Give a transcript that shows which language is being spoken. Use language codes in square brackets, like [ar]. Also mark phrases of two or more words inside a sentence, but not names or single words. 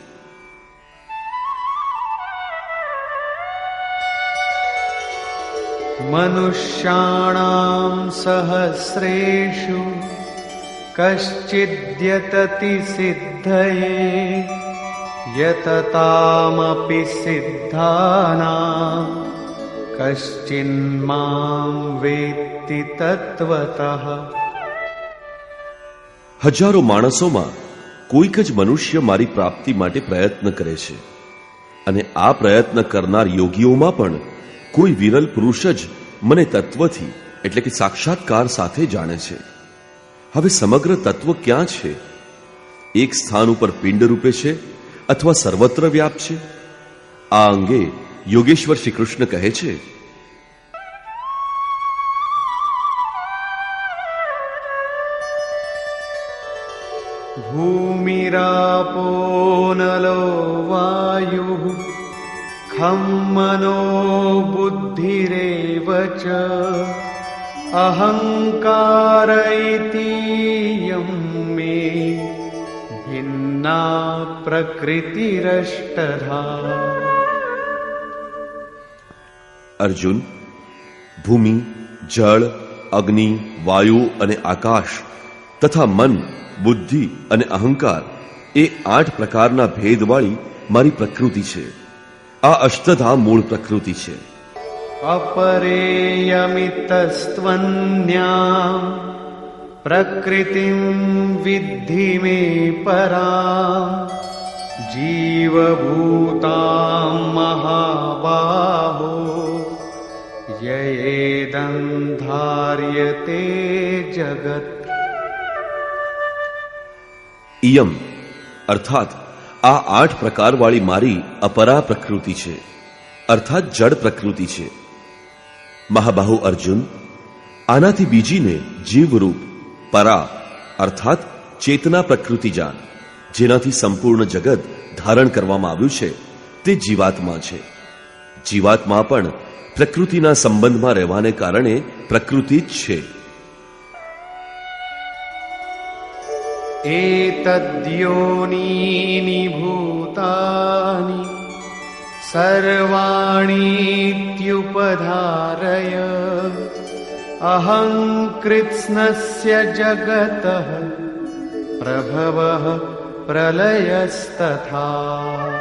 [sa] मनुष्याणां सहस्रेषु कश्चिद्यतति सिद्धये यततामपि सिद्धानां कश्चिन्मां वेत्ति तत्त्वतः [gu] હજારો માણસોમાં કોઈક જ મનુષ્ય મારી પ્રાપ્તિ માટે પ્રયત્ન કરે છે, અને આ પ્રયત્ન કરનાર યોગીઓમાં પણ કોઈ વિરલ પુરુષ જ મને તત્વથી એટલે કે સાક્ષાત્કાર સાથે જાણે છે. હવે સમગ્ર તત્વ ક્યાં છે? એક સ્થાન ઉપર પિંડ રૂપે છે અથવા સર્વત્ર વ્યાપ છે? આ અંગે યોગેશ્વર શ્રી કૃષ્ણ કહે છે, [sa] भूमिरापो नलो वायुः खं मनो बुद्धिरेव च अहंकार इतीयं मे भिन्ना प्रकृतिरष्टधा. [gu] અર્જુન, ભૂમિ, જળ, અગ્નિ, વાયુ અને આકાશ તથા મન, બુદ્ધિ અને અહંકાર એ 8 પ્રકારના ભેદવાળી મારી પ્રકૃતિ છે. આ અષ્ટધા મૂળ પ્રકૃતિ છે. [sa] अपरेयमितस्त्वन्यां प्रकृतिं विद्धि मे परां जीवभूतां महाबाहो ययेदं धार्यते जगत्. [gu] ઇયમ અર્થાત આ 8 પ્રકારવાળી મારી અપરા પ્રકૃતિ છે, અર્થાત જડ પ્રકૃતિ છે. મહાબાહુ અર્જુન, આનાથી બીજીને જીવરૂપ પરા અર્થાત ચેતના પ્રકૃતિ જાણ, જેનાથી સંપૂર્ણ જગત ધારણ કરવામાં આવ્યું છે, તે જીવાત્મા છે. જીવાત્મા પણ પ્રકૃતિના સંબંધમાં રહેવાને કારણે પ્રકૃતિ જ છે. [sa] एतद्योनीनि भूतानि सर्वाणीत्युपधारय अहं कृत्स्नस्य जगतः प्रभवः प्रलयस्तथा.